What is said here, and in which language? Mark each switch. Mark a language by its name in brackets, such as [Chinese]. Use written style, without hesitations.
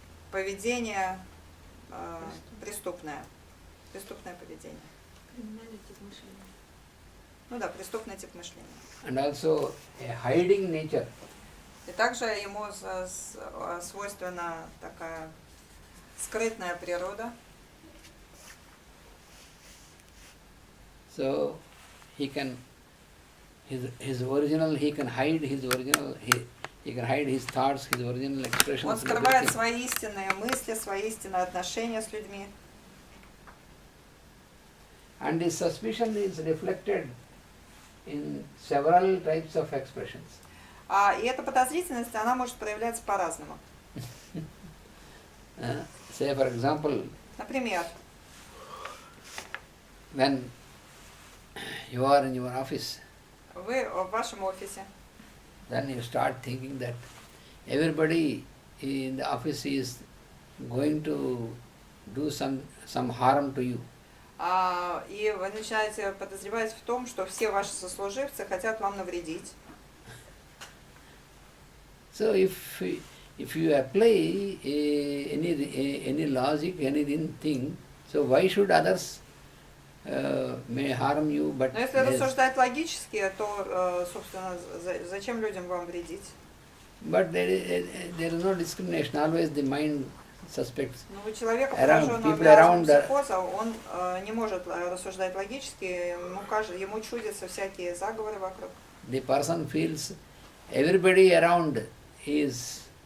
[Russian] Поведение преступное поведение. Ну да, преступный тип мышления. [English] And also a hiding nature. [Russian] И также ему свойственна такая скрытная природа. [English] So he can his original, he can hide his original, he can hide his thoughts, his original expressions. [Russian] Он скрывает свои истинные мысли, свои истинные отношения с людьми. [English] And his suspicion is reflected in several types of expressions. [Russian] И эта подозрительность, она может проявляться по-разному. [English] Say for example, [Russian] Например, [English] when you are in your office, [Russian] вы в вашем офисе, [English] then you start thinking that everybody in the office is going to do some harm to you. [Russian] и вы начинаете подозревать в том, что все ваши сослуживцы хотят вам навредить. [English] So if you apply any logic, anything, so why should others may harm you? But [Russian] Но если рассуждать логически, то, собственно, зачем людям вам вредить? [English] But there is no discrimination. Always the mind suspects. [Russian] Но у человека, [English] People [Russian] пораженного [English] around [Russian] психоза, он не может рассуждать логически, ему чудятся всякие заговоры вокруг. [English] The person feels everybody around is